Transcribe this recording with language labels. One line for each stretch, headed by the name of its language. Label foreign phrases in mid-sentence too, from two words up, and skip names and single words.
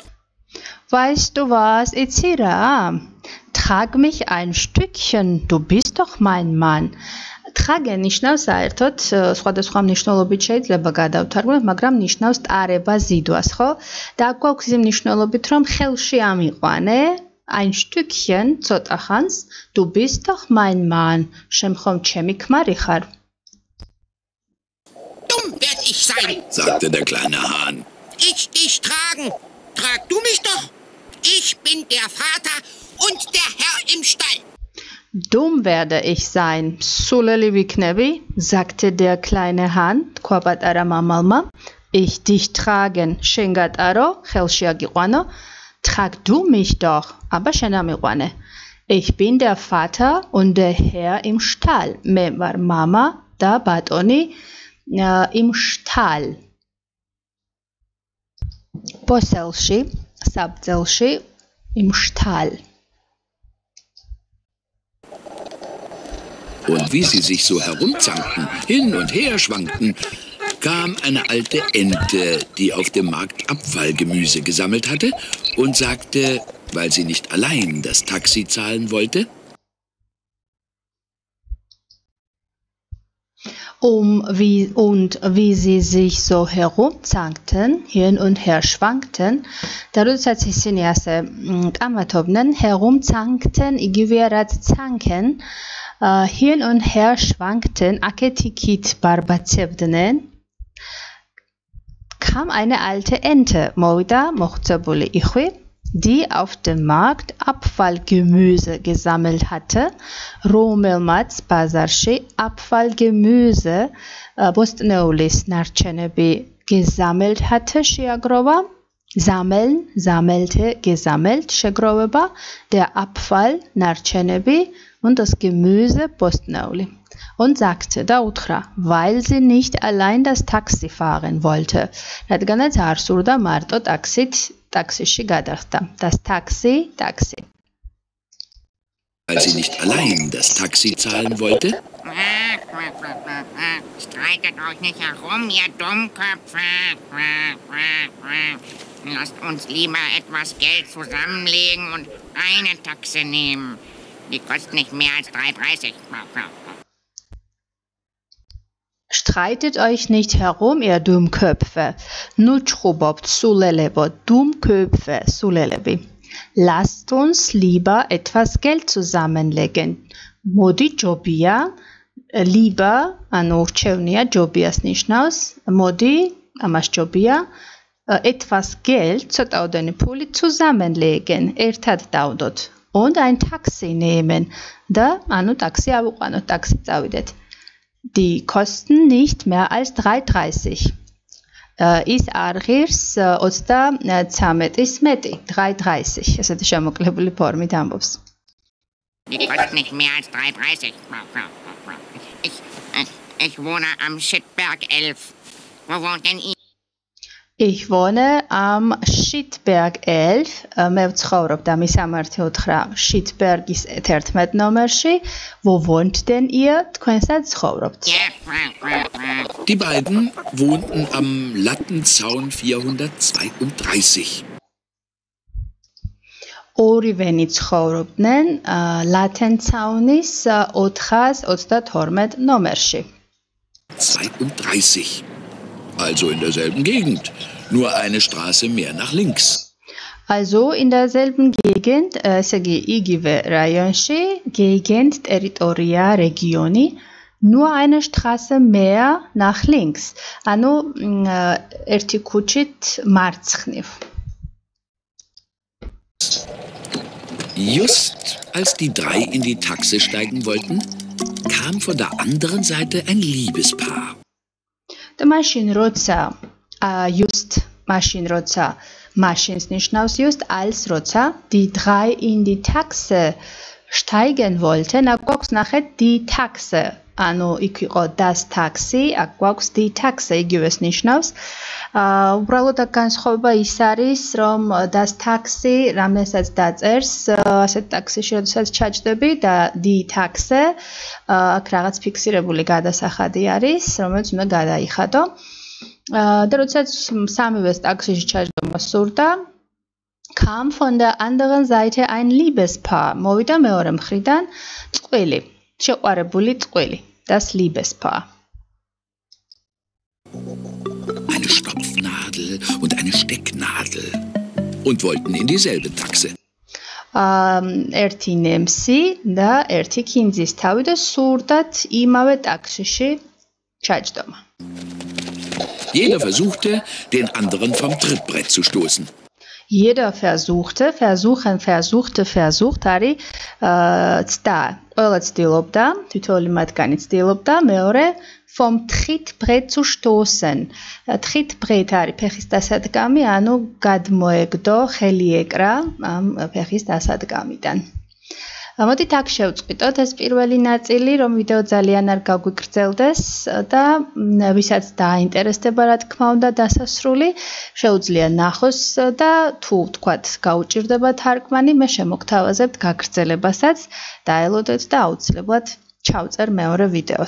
German: Weißt du was?
Georgian: იცი რა?
German: Trag mich ein Stückchen, du bist doch mein Mann.
Georgian: Tragen ნიშნავს საერთოდ სხვადასხვა მნიშვნელობით შეიძლება გადავთარგმნოთ, მაგრამ ნიშნავს ტარება, ზიდვას, ხო? და აქ გვაქვს იმ მნიშვნელობით, რომ ხელში ამიყვანე,
German: ein Stückchen,
Georgian: ცოტა ხანს,
German: du bist doch mein Mann,
Georgian: შემხომ ჩემი ქმარი ხარ.
German: Dumm werd ich sein. Sagte der kleine Hahn. Ich dich tragen. Trag du mich doch. Ich bin der Vater und der Herr im Stall. Dumm werde ich sein,
Georgian: სულელი ვიქნები,
German: sagte der kleine Hahn,
Georgian: თქვა პატარა მამალმა.
German: Ich dich tragen,
Georgian: შენ გატარო, ხელში აგიყვანო.
German: Trag du mich doch, aber
Georgian: შენ ამიყვანე.
German: Ich bin der Vater und der Herr im Stall.
Georgian: მე ვარ მამა და ბატონი
German: im Stall.
Georgian: Posselში, საბძელში,
German: im Stall. Und wie sie sich so herumzankten, hin und her schwankten, kam eine alte Ente, die auf dem Markt Abfallgemüse gesammelt hatte, und sagte, weil sie nicht allein das Taxi zahlen wollte: wie sie sich so herumzankten, hin und her schwankten,
Georgian: და როდესაც ისინი ასე კამათობდნენ, herumzankten, იგივეა რაც zanken,
German: hin und her schwankten,
Georgian: aketикит ბარბაცებდნენ,
German: kam eine alte Ente,
Georgian: მოვიდა მოხუცებული იხვი,
German: die auf dem Markt Abfallgemüse gesammelt hatte,
Georgian: რომელმაც ბაზარში
German: Abfallgemüse,
Georgian: ბოსტნეულის ნარჩენები
German: gesammelt hatte, შეაგროვა, Sammeln, sammelte, gesammelt, შეგროვება, der Abfall, ნარჩენები und das Gemüse, ბოსტნეული. Und sagte
Georgian: და უთხრა,
German: weil sie nicht allein das Taxi fahren wollte.
Georgian: რადგანაც არ სურდა მარტო ტაქსიში გადახდა.
German: Das Taxi, Taxi. Weil sie nicht allein das Taxi zahlen wollte? Streitet euch nicht herum, ihr Dummköpfe. Lasst uns lieber etwas Geld zusammenlegen und eine Taxe nehmen. Die kostet nicht mehr als 3,30. Streitet euch nicht herum, ihr Dummköpfe.
Georgian: Nu ჭხუბობთ, სულელებო, Dummköpfe, სულელები.
German: Lasst uns lieber etwas Geld zusammenlegen.
Georgian: Მოდი ჯობია, lieber, ანუ რჩევნია ჯობიას ნიშნავს. მოდი, ამას ჯობია,
German: etwas Geld,
Georgian: ცოტაოდენი ფული zusammenlegen, ერთად დავდოთ.
German: Und ein Taxi nehmen.
Georgian: და, ანუ ტაქსი ავიყვანოთ, ტაქსი წავიდეთ.
German: Die kosten nicht mehr als 3,30.
Georgian: Ის არ ღირს 33-ის მეტი, 3,30. ესეთი შემოკლებული ფორმით ამბობს.
German: Die kostet nicht mehr als 3,30. Ich wohne am Schittberg 11. Wo wohnt denn ihr? Ich wohne am Schittberg 11.
Georgian: მე ვცხოვრობ და მისამართი უთხრა Schittbergis 11 ნომერში.
German: Wo wohnt denn ihr?
Georgian: თქვენსაც ცხოვრობთ.
German: Die beiden wohnten am Lattenzaun 432.
Georgian: ორივენი ცხოვრობდნენ ლათენცაუნის 432 ნომერში. 32.
German: Also in derselben Gegend, nur eine Straße mehr nach links. Also in derselben Gegend,
Georgian: ესე იგი იგივე რაიონში, Gegend, ტერიტორია, რეგიონი,
German: nur eine Straße mehr nach links.
Georgian: ანუ ერთი ქუჩით მარცხნივ.
German: Just als die drei in die Taxe steigen wollten, kam von der anderen Seite ein Liebespaar.
Georgian: და მაშინ როცა მაშინს ნიშნავს
German: just als როცა die drei in die Taxe steigen wollten,
Georgian: აქ გვაქვს ნახეთ
German: die Taxe,
Georgian: ანუ იქ იყო
German: das Taxi,
Georgian: აქ გვაქვს
German: die Taxe,
Georgian: იგივეს ნიშნავს. უბრალოდ აქ განსხვავება ის არის, რომ
German: das Taxi
Georgian: რამესაც დაწერს, ასეთ ტაქსიში როდესაც ჩაჯდები და
German: die Taxe
Georgian: აქ რაღაც ფიქსირებული გადასახადი არის, რომელიც უნდა გადაიხადო. და როდესაც სამივეს ტაქსიში ჩაჯდომა სურდა,
German: kam von der anderen Seite ein Liebespaar.
Georgian: მოვიდა მეორე მხრიდან წყვილი, შეყვარებული წყვილი,
German: das Liebespaar. Eine Stopfnadel und eine Stecknadel und wollten in dieselbe Taxe.
Georgian: ერთი ნემსი და ერთი კინძის თავი და სურდათ იმავე ტაქსიში ჩაჯდომა.
German: Jeder versuchte, den anderen vom Trittbrett zu stoßen. Jeder versuchte
Georgian: არის ცდა. ყველა ცდილობდა, თითოეული მათგანი ცდილობდა, მეორე
German: vom Trittbrett zu stoßen.
Georgian: Trittbrett არის ფეხის დასადგამი, ანუ გადმოეგდო, ხელი ეკრა ამ ფეხის დასადგამიდან. მოდით აქ შევწყვიტოთ ეს პირველი ნაწილი, რომ ვიდეო ძალიან არ გაგვიგრძელდეს და ვისაც დაინტერესდება, რა თქმა უნდა, დასასრული, შეუძლია ნახოს და თუ ვთქვათ, გაუჭირდება თარგმანი, მე შემოგთავაზებთ გაგრძელებასაც, დაელოდეთ და აუცილებლად ჩავწერ მეორე ვიდეოს.